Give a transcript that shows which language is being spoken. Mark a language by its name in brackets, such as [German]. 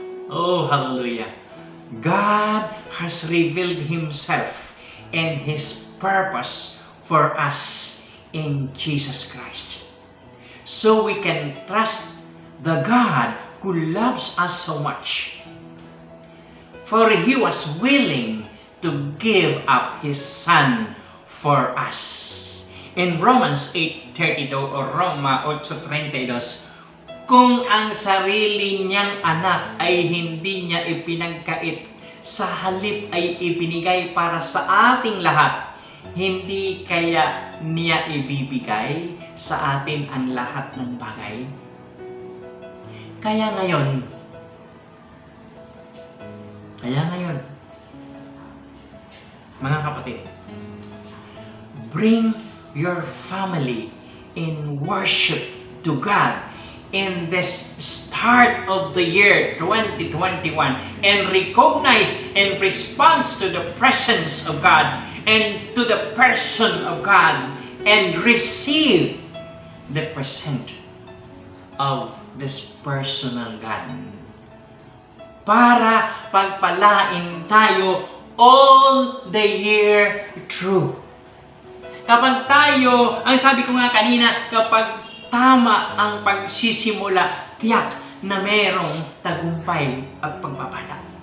[English] Oh, hallelujah. God has revealed Himself and His purpose for us in Jesus Christ. So we can trust the God who loves us so much. For He was willing to give up His Son for us. [Filipino] In Romans 8:32 o Roma 8:32, kung ang sarili niyang anak ay hindi niya ipinagkait, sa halip ay ibinigay para sa ating lahat, hindi kaya niya ibibigay sa atin ang lahat ng bagay? Kaya ngayon, mga kapatid, [English] bring your family in worship to God in this start of the year 2021 and recognize and respond to the presence of God and to the person of God and receive the present of this personal God [Filipino] para pagpalain tayo [English] all the year through. [Filipino] Kapag tayo, ang sabi ko nga kanina, kapag tama ang pagsisimula, tiyak na merong tagumpay at pagpapala.